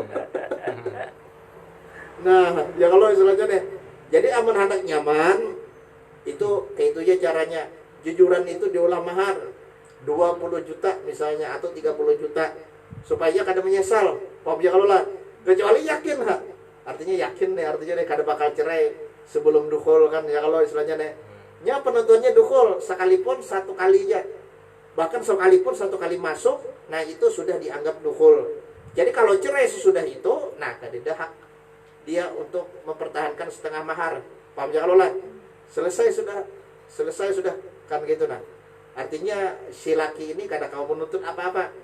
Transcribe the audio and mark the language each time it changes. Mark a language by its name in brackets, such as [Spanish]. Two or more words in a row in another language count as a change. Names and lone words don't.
[Banjar] Nah ya kalau selanjutnya jadi aman hendak nyaman itu kayak itu aja caranya jujuran itu diolah mahar 20 juta misalnya atau 30 juta supaya kada menyesal. Paham ya kalau lah kecuali yakin ha artinya yakin nih artinya nih kada bakal cerai sebelum dukhul kan ya kalau istilahnya nih nya penentuannya dukhul sekalipun satu kali aja bahkan sekalipun satu kali masuk nah itu sudah dianggap dukhul. Jadi kalau cerai sesudah itu nah kada ada hak dia untuk mempertahankan setengah mahar. Paham ya kalau lah selesai sudah kan gitu nah artinya si laki ini kada kau menuntut apa-apa.